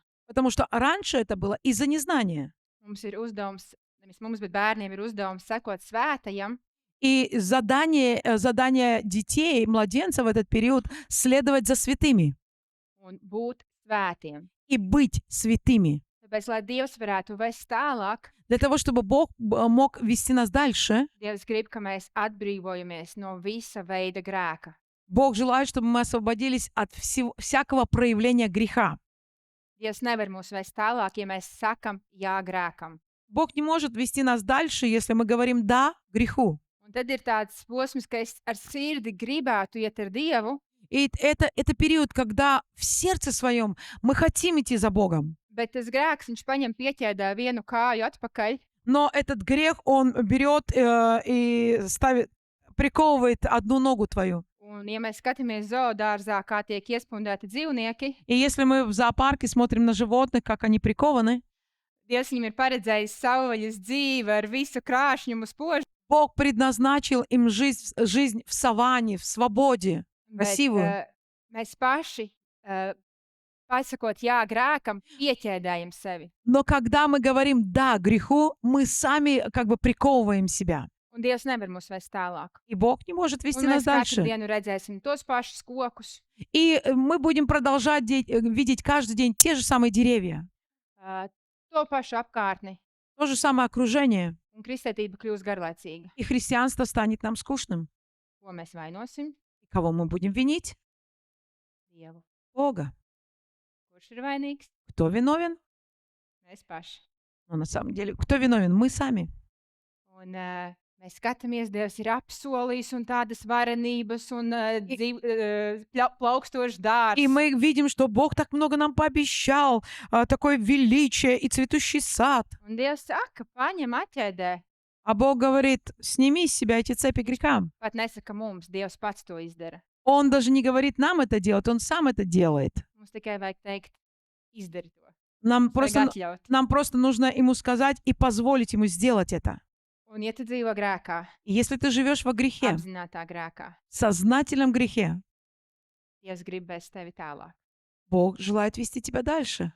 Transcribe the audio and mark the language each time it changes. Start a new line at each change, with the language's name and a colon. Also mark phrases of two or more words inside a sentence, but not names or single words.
Russian: Потому что раньше это было из-за незнания.
Latvian: Mums ir uzdevums, nevis mums, bet bērniem ir uzdevums sekot svētajam,
Russian: И задание детей, младенцев в этот период – следовать за святыми
Latvian: un būt svētiem.
Russian: и быть святыми.
Latvian: Tāpēc, lai Dievs varētu vest tālāk,
Russian: Для того, чтобы Бог мог вести нас дальше,
Latvian: Dievs grib, ka mēs atbrīvojamies no visa veida grēka.
Russian: Бог желает, чтобы мы освободились от всякого проявления греха.
Latvian: Dievs nevar mūs vest tālāk, ja mēs sakam jā grēkam.
Russian: Бог не может вести нас дальше, если мы говорим «да» греху.
Latvian: Un tad ir tāds posms, ka es ar sirdi gribētu iet ar Dievu,
Russian: И это период, когда в сердце своем мы хотим идти за Богом.
Latvian: bet tas grēks, viņš paņem pieķēdē vienu kāju atpakaļ,
Russian: Но этот грех, он берет и ставит, приковывает одну ногу твою.
Latvian: un, ja mēs skatāmies zoodārzā, kā tiek iespundēti dzīvnieki,
Russian: И если мы в зоопарке смотрим на животных, как они прикованы,
Latvian: Dievs viņam ir paredzējis savvaļas dzīvi ar visu krāšņumu spožu,
Russian: Бог предназначил им жизнь в саванне, в свободе,
Latvian: bet
Russian: красивую.
Latvian: mēs paši, pasakot jā grēkam, pieķēdējam sevi.
Russian: Но когда мы говорим «да» греху, мы сами как бы приковываем себя.
Latvian: Un Dievs nevar mūs vest tālāk.
Russian: И Бог не может вести
Latvian: Un
Russian: нас
Latvian: mēs katru
Russian: дальше.
Latvian: dienu redzēsim tos pašus kokus,
Russian: И мы будем продолжать видеть каждый день те же самые деревья,
Latvian: to pašu apkārtni,
Russian: то же самое окружение.
Latvian: un kristētība kļūs garlaicīga.
Russian: И христианство станет нам скучным.
Latvian: Ko mēs vainosim?
Russian: И кого мы будем винить?
Latvian: Dievu.
Russian: Бога.
Latvian: Kurš ir vainīgs?
Russian: Кто виновен?
Latvian: Mēs paši.
Russian: Ну, на самом деле, кто виновен? Мы сами.
Latvian: Un mēs skatāmies, Dievs ir apsolījis un tādas varenības un plaukstošs dārs.
Russian: И мы видим, что Бог так много нам пообещал, такое величие и цветущий сад.
Latvian: Un Dievs saka, paņem atķēdē.
Russian: А Бог говорит, сними с себя эти цепи греха.
Latvian: Pat nesaka mums, Dievs pats to izdara.
Russian: Он даже не говорит нам это делать, Он сам это делает.
Latvian: Mums tikai vajag teikt, izdari to.
Russian: Нам
Latvian: Vajag
Russian: просто,
Latvian: atļaut.
Russian: нужно Ему сказать и позволить Ему сделать это.
Latvian: Un ja tu dzīvo grēkā,
Russian: И если ты живешь во грехе,
Latvian: apzinātā grēkā,
Russian: в сознательном грехе,
Latvian: Dievs grib bez tevi tālāk.
Russian: Бог желает вести тебя дальше.